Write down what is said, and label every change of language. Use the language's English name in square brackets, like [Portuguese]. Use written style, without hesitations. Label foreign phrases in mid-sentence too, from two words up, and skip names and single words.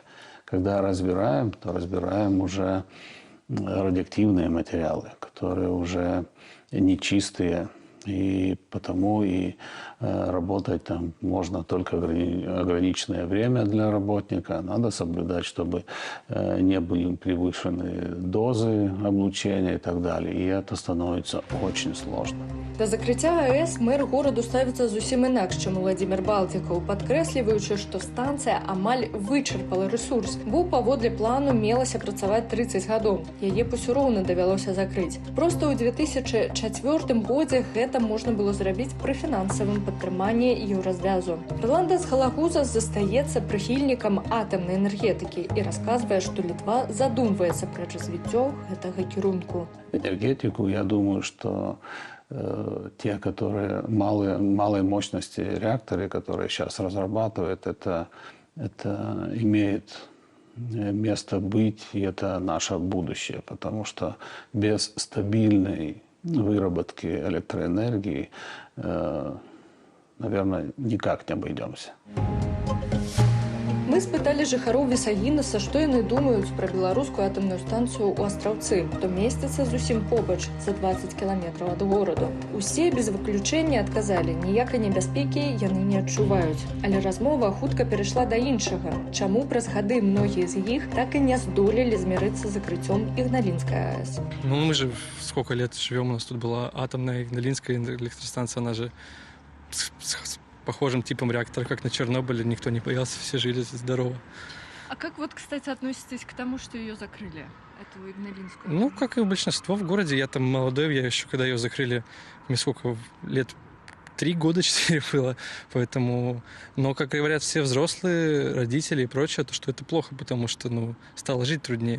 [Russian] Когда разбираем, то разбираем уже радиоактивные материалы, которые уже нечистые. И потому и работать там можно только ограниченное время для работника. Надо соблюдать, чтобы не были превышены дозы облучения и так далее. И это становится очень сложно. [Belarusian] Да закрыцця АЭС мэр гораду ставіцца зусім інакш, чым Уладзімір Балтікаў, падкрэсліваючы, што станцыя амаль вычарпала рэсурс, бо паводле плану мелася працаваць 30 гадоў. Яе ўсё роўна давялося закрыць. Проста ў 2004 годзе гэта можна было зрабіць пры фінансавым падтрыманні еўразвязу. Ірландас Галагузас застаецца прыхільнікам атамнай энергетыкі і расказвае, што Літва задумваецца пра развіццё гэтага кірунку. [Russian] Энергетику, я думаю, что те, которые малой мощности реакторы, которые сейчас разрабатывают, это имеет место быть, и это наше будущее, потому что без стабильной выработки электроэнергии, наверное, никак не обойдемся. [Belarusian] Мы Мы спыталі жыхароў Вісагінаса, што яны думаюць пра беларускую атамную станцыю ў Астраўцы, што месціцца зусім побач, за 20 кіламетраў ад гораду. Усе без выключэння адказалі, ніякай небяспекі яны не адчуваюць. Але размова хутка перайшла да іншага. Чаму праз гады многія з іх так і не здолелі змірыцца з закрыццём Ігналінскай АЭС? [Russian] Ну, мы же сколько лет живем, у нас тут была атомная Игналинская электростанция, она же с похожим типом реактора, как на Чернобыле, никто не боялся, все жили здорово. А как вот, кстати, относитесь к тому, что ее закрыли, эту Игналинскую? Ну, как и большинство в городе, я там молодой, я еще когда ее закрыли, мне сколько лет, 3 года, 4 было, поэтому, но, как говорят все взрослые, родители и прочее, то, что это плохо, потому что, ну, стало жить труднее.